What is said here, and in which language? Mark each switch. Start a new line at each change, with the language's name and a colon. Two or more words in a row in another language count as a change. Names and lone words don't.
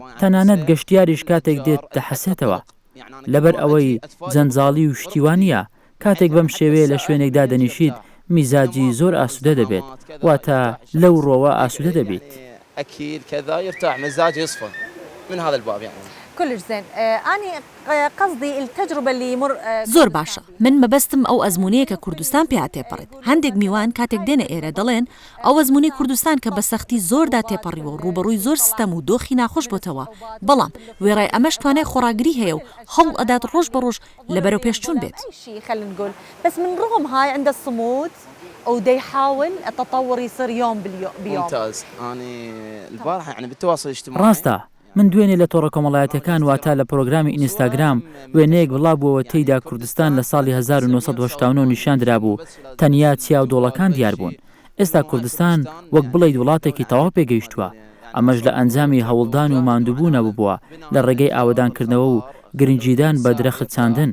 Central Kurdish: تەنانەت گەشتیاریش کاتێک دێت دەحەسێتەوە. لەبەر ئەوەی جەنجاڵی و شتیوانیە، کاتێک بەم شێوەیە لە شوێنێکدا دەنیشید میزاجی زۆر ئاسوودە دەبێت، واتە لەو ڕۆوە ئاسوودە دەبێت.
Arabic: كلش زين. أنا قصدي التجربة اللي يمر
Central Kurdish: زۆر باشە من مەبەستم ئەو ئەزمونەیە کە کوردستان پێ تێپەڕێت هەندێک میوان کاتێک دێنە ئێرە دەڵێن ئەو ئەزمونەی کوردستان کە بە سەختی زۆردا تێپەڕیوە و ڕوبەڕووی زۆر ستەم و دۆخی ناخۆش بۆتەوە بەڵام وێڕای ئەمەش توانای خۆراگری هەیە و هەوڵ ئەدات ڕۆژ بە ڕۆژ لەبەرەوە پێشچوون بێت.
Arabic: خلينا نقول بس من رغم هاي عنده الصمود ودا يحاول التطور يصير يوم بيوم. ممتاز. أنا البارحة يعني بالتواصل الاجتماعي.
Central Kurdish: ڕاستە من دوێنێ لە تۆڕە کۆمەڵایەتەکان واتە لە پرۆگرامی ئینستاگرام وێنەیەک بڵاوبووەوە تێیدا کوردستان لە ساڵی 1970 نیشاندرا بوو تەنیا چیا و دۆڵەکان دیار بوون. ئێستا کوردستان وەک بڵێیت وڵاتێکی تەواو پێگەیشتووە ئەمەش لە ئەنجامی هەوڵدان و ماندووبوونە ببووە لە ڕێگەی ئاوەدانکردنەوە و گرنگجیدان بە درەخت چاندن.